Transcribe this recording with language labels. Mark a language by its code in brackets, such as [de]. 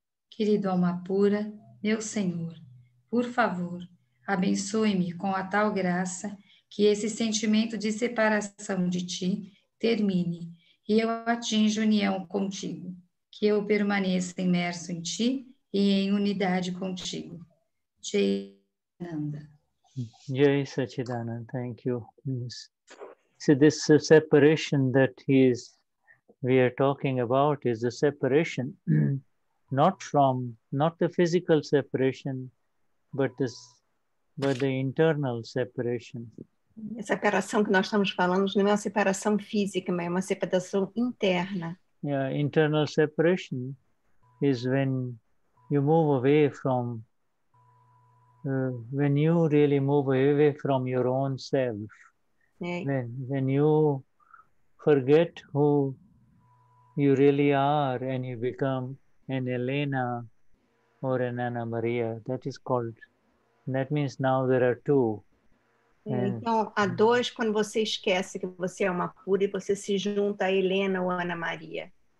[pt] Querido alma pura, meu Senhor, por favor, abençoe-me com a tal graça que esse sentimento de separação de ti termine e eu atinja união contigo, que eu permaneça imerso em ti e em unidade contigo. [sa] Jai Nanda. [en] Jai Sachidanand, thank you. Yes. So this separation that we are talking about is the separation, not the physical separation, but the internal separation. [pt] A separação que nós estamos falando não é uma separação física, mas é uma separação interna. [en] Yeah, internal separation is when you move away from, when you really move away from your own self. When you forget who you really are and you become an Helena or an Anna Maria, that means now there are two. [pt] Então, há dois quando você esquece que você é uma pura e você se junta a Helena ou Ana Maria.